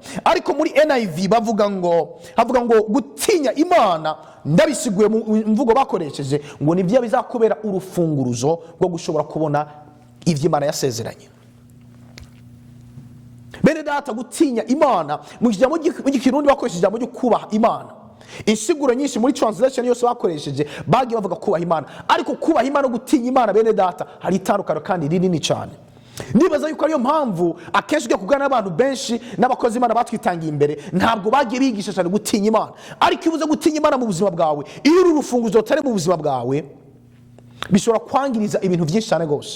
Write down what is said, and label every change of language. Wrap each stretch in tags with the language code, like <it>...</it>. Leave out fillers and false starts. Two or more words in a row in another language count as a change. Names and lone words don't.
<rn>Ariko muri NIV havuga ngo gutinya Imana, ndabisiguye mu mvugo bakoresheje ngo nivyo bizakubera urufunguruzo rwo gushobora kubona ivyo Imana yasezeranye. Bene data, gutinya Imana mu ijambo ry'Ikirundi bakoresheje ijambo ryo kubaha Imana. Insiguro nyinshi muri translation yose bakoresheje bagiye bavuga kubaha Imana, ariko kubaha Imana no gutinya Imana, bene data, hari itandukano kandi rinini cyane. Nibaza yuko ariyo mpamvu akenshi ugiye kuganira n'abantu benshi n'abakozi Imana batwitangiye imbere, ntabwo bagiye bigisha cyane gutinya Imana. Ariko iyo ubuze gutinya Imana mu buzima bwawe, iyo uru rufunguzo rutari mu buzima bwawe, bishobora kwangiriza ibintu byinshi cyane rwose.</rn>